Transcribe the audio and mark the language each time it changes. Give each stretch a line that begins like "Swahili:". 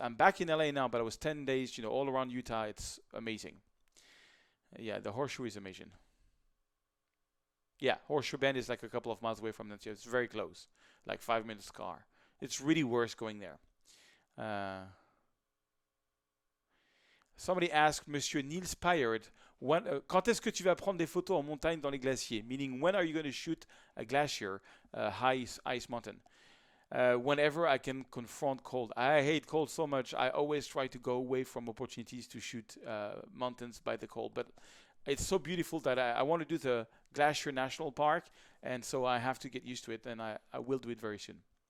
English: I'm back in LA now, but I was 10 days, all around Utah. It's amazing. Yeah, the Horseshoe is amazing. Yeah, Horseshoe Bend is like a couple of miles away from that. It's very close, like 5 minutes car. It's really worth going there." Somebody asked
French: Monsieur Niels Pyard, quand est-ce que tu vas prendre des photos en montagne dans les glaciers?
English: Meaning, when are you going to shoot a glacier, high ice mountain? Whenever I can confront cold. I hate cold so much. I always try to go away from opportunities to shoot mountains by the cold. But it's so beautiful that I want to do the Glacier National Park, and so I have to get used to it, and I will do it very soon.